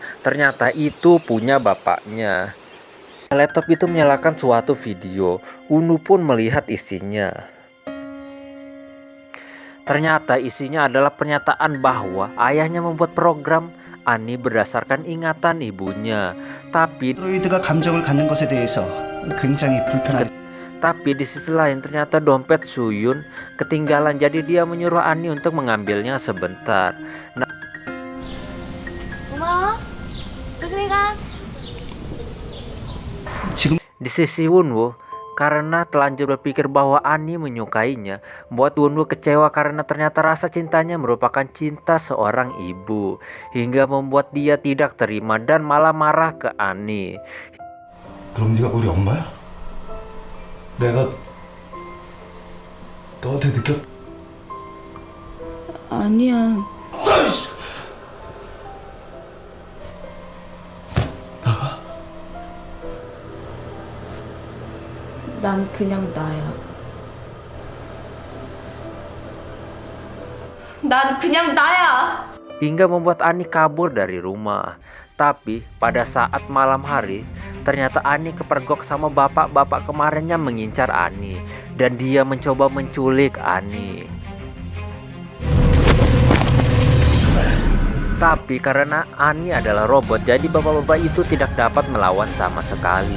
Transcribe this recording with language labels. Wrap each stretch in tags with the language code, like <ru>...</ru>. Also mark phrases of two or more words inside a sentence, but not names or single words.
<id>Ternyata itu punya bapaknya. Laptop itu menyalakan suatu video. Wunwoo pun melihat isinya. Ternyata isinya adalah pernyataan bahwa ayahnya membuat program Ani berdasarkan ingatan ibunya. Tapi</id> <ko>android가 감정을 갖는 것에 대해서 굉장히 불편하게</ko> <id>Tapi di sisi lain ternyata dompet Suyun ketinggalan, jadi dia menyuruh Ani untuk mengambilnya sebentar. Nah,</id> <ko>고마워. 조심히 가. 지금</ko> <id>di sisi Wunwoo, karena telanjur berpikir bahwa Ani menyukainya, membuat Wunwoo kecewa karena ternyata rasa cintanya merupakan cinta seorang ibu, hingga membuat dia tidak terima dan malah marah ke Ani.</id> <ko>그럼 네가 우리 엄마야? 내가 너한테 느꼈 아니야. 난 그냥 나야. 난 그냥 나야.</ko> <id>hingga membuat Ani kabur dari rumah. Tapi pada saat malam hari, ternyata Ani kepergok sama bapak-bapak kemarin yang mengincar Ani, dan dia mencoba menculik Ani. Tapi karena Ani adalah robot, jadi bapak-bapak itu tidak dapat melawan sama sekali.</id>